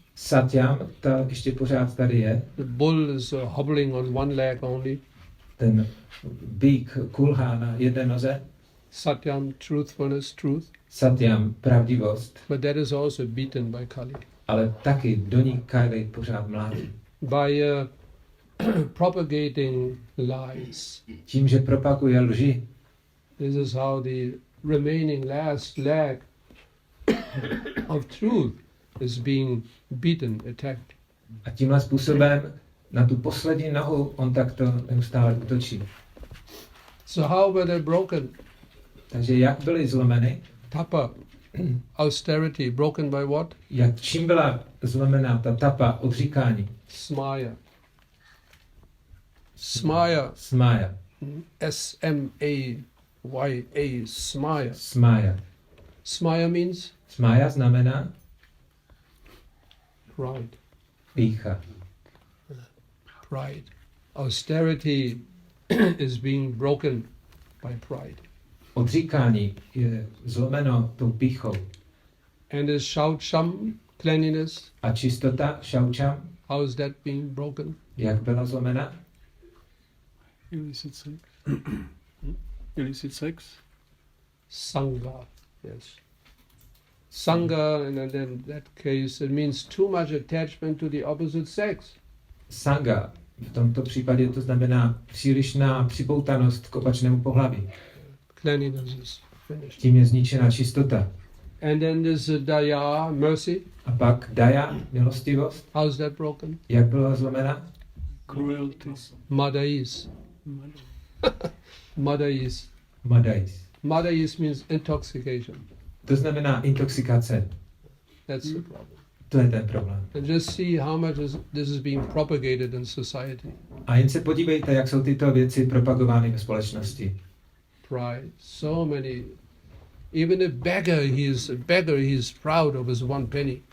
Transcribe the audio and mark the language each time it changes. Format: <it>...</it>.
<cs>Satyam, ta ještě pořád tady je.</cs> <en>The bull is hobbling on 1 leg only.</en> <cs>Ten býk kulhá na jedné noze.</cs> <en>Satyam, truthfulness, truth.</en> <cs>Satyam, pravdivost.</cs> <en>But that is also beaten by Kali.</en> <cs>Ale taky do ní Kali pořád mládí.</cs> <en>By propagating lies.</en> <cs>Tím, že propaguje lži.</cs> <en>This is how the remaining last leg of truth is being beaten, attacked.</en> <cs>A tímhle způsobem na tu poslední nohu on takto neustále útočí.</cs> <en>So how were they broken?</en> <cs>Takže jak byly zlomeny?</cs> <en>Tapa, austerity, broken by what?</en> <cs>Jak čím byla zlomená ta tapa, odříkání?</cs> <sa>Smaya. Smaya. Smája.</sa> <en>S-M-A-Y-A, smaya.</en> <sa>Smája.</sa> <en>Smaya means</en> <cs>Smája znamená</cs> <en>pride.</en> <cs>pýcha.</cs> <en>Pride. Austerity is being broken by pride.</en> <cs>Odříkání je zlomeno tou pýchou.</cs> <en>And is shaucham, cleanliness,</en> <cs>A čistota, šaučam,</cs> <en>how is that being broken?</en> <cs>jak byla zlomena?</cs> <en>Illicit sex. Illicit sex. Sangha, yes. Sangha, and in that case, it means too much attachment to the opposite sex.</en> <sa>Sanga.</sa> <cs>V tomto případě to znamená přílišná připoutanost k opačnému pohlaví.</cs> <en>Cleanliness is finished.</en> <cs>Tím je zničena čistota.</cs> <en>And then there's daya, mercy.</en> <cs>A pak daya, milostivost,</cs> <en>How is that broken?</en> <cs>jak byla zlomena?</cs> <en>Cruelty.</en> <sa>Madais. Madais. Madais.</sa> <en>Madais means intoxication.</en> <cs>To znamená intoxikace.</cs> <en>That's the problem.</en> <cs>To je ten problém.</cs> <en>And just see how much this is being propagated in society.</en> <cs>A jen se podívejte, jak jsou tyto věci propagovány ve společnosti.</cs> <en>Pride. So many. Even a beggar, he is proud of his 1 penny.</en>